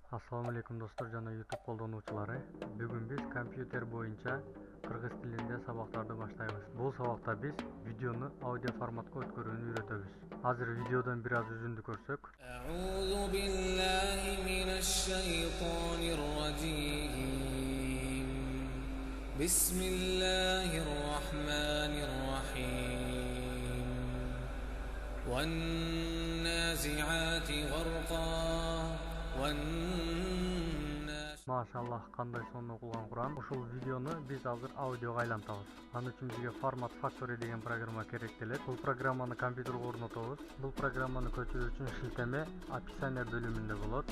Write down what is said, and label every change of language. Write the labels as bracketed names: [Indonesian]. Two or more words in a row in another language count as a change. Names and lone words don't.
[Arabic] السلام عليكم [Kyrgyz] достор жана YouTube колдонуучулары. Бүгүн биз компьютер боюнча кыргыз тилинде сабактарды баштайбыз. Бул сабакта биз видеону аудио форматка өткөрүүнү үйрөтөбүз. Азыр видеодон бир аз үзүндү көрсөк. [Arabic] أعوذ بالله من الشيطان الرجيم. بسم الله الرحمن الرحيم. والنازعات غرقا. [Kyrgyz] Машаллах, кандай сонун окулган Куран. Ушул видеону биз азыр аудиого айлантабыз. Ал үчүн бизге Format Factory деген программа керектелет. Бул программаны компьютерге орнотобуз. Бул программаны көчүрүү үчүн шилтеме описание бөлүмүндө болот.